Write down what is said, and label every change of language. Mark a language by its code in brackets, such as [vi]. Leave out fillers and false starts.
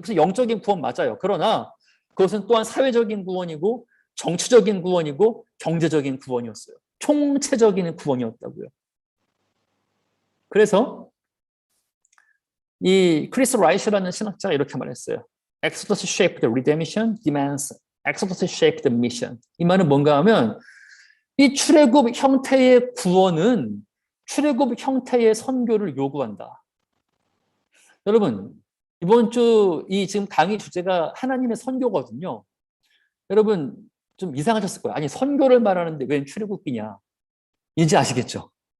[ko] 그래서 영적인 구원 맞아요. 그러나 그것은 또한 사회적인 구원이고 정치적인 구원이고 경제적인 구원이었어요. 총체적인 구원이었다고요. 그래서 이 크리스 라이시라는 신학자가 이렇게 말했어요. [en] Exodus shaped redemption demands Exodus shaped mission. [ko] 이 말은 뭔가 하면 이 출애굽 형태의 구원은 출애굽 형태의 선교를 요구한다. 여러분, 이번 주 이 지금 강의 주제가 하나님의 선교거든요. 여러분 좀 이상하셨을 거예요. 아니 선교를 말하는데 왜 출애굽기냐? 이제 아시겠죠?